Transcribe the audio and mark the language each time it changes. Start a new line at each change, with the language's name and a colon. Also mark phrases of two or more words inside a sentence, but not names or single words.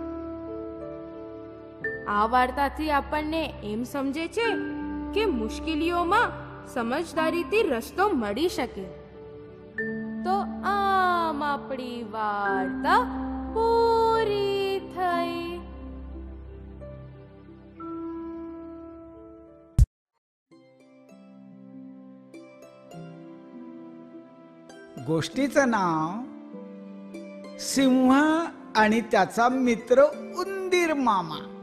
Gujarati: આ વાર્તાથી આપણને એમ સમજે છે કે મુશ્કેલીઓમાં સમજદારીથી રસ્તો મળી શકે. તો આમ આપણી વાર્તા પૂરી થઈ.
Marathi: गोष्टीचं नाव सिंह आणि त्याचा मित्र उंदीर मामा.